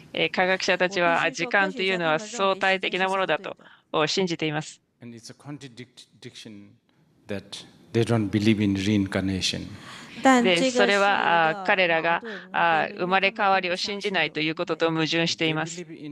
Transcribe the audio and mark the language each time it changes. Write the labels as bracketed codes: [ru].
[ja] 科学者たちは時間というのは相対的なものだと信じています。 [en] And it's a contradiction that they don't believe in reincarnation. [ja] でそれは彼らが生まれ変わりを信じないということと矛盾しています。